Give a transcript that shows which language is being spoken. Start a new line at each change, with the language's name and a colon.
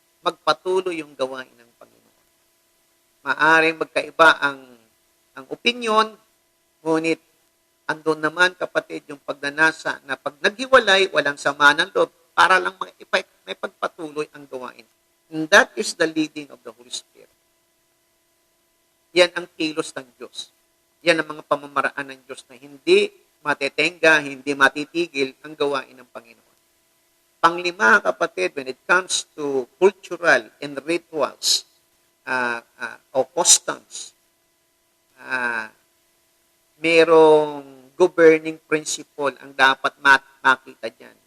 Filipino: Magpatuloy yung gawain ng Panginoon. Maaring magkaiba ang opinion, ngunit andun naman, kapatid, yung pagnanasa na pag naghiwalay, walang sama ng loob, para lang may pagpatuloy ang gawain.
English: And that is the leading of the Holy Spirit.
Filipino: Yan ang kilos ng Diyos. Yan ang mga pamamaraan ng Diyos na hindi matetenga, hindi matitigil ang gawain ng Panginoon. Panglima, kapatid,
English: when it comes to cultural and rituals
Filipino: o customs, merong governing principle ang dapat makita dyan.